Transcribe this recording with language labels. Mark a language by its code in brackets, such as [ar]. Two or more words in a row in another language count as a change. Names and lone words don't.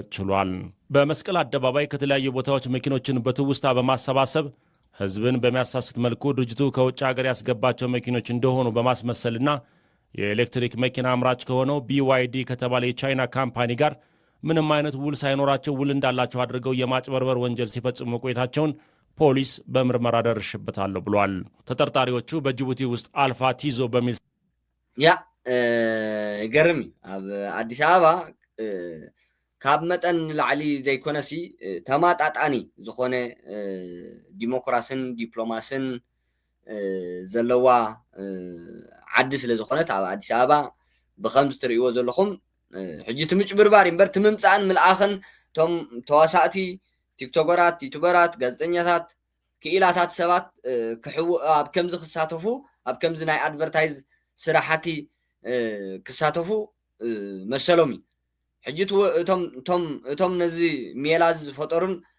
[am] ችሏል። በመስቀል አደባባይ ከተለያዩ ቦታዎች መኪኖችን በትውስታ በማሰባሰብ ህዝብን በሚያሳስት መልኩ ድርጅቱ ከውጭ ሀገር ያስገባቸው መኪኖች እንደሆኑ በማስመሰልና የኤሌክትሪክ መኪና አምራች ከሆነው BYD ከተባለ የቻይና ካምፓኒ ጋር ምንም አይነት ውል ሳይኖራቸው ውል እንዳላቸው አድርገው የማጭበርበር ወንጀል ሲፈጽሙ መቆየታቸውን ፖሊስ በምርመራ ደርሽበታለሁ ብሏል። ተጠርጣሪዎቹ በጅቡቲ ውስጥ አልፋ ቲዞ በሚል [ti] ያ ገርሚ ኣብ አዲስ አበባ ካብ መጠን ላዕሊ ዘይኮነሲ ተማጣጣኒ ዝኾነ ዲሞክራሲን ዲፕሎማስን ዘለዋ ዓዲ ስለ ዝኾነት ኣብ አዲስ አበባ ብከምዚ ትርእይዎ ዘለኹም ሕጂ ትምጭብርባር እምበር ትምምፃእን ምልኣኽን ቶም ተዋሳእቲ ቲክቶከራት ዩቱበራት ጋዜጠኛታት ክኢላታት ሰባት ኣብ ከምዚ ክሳተፉ ኣብ ከምዚ ናይ ኣድቨርታይዝ ስራሕቲ ክሳተፉ መሰሎም እዩ ሕጂ እቶም ነዚ ሜላ ዝፈጠሩን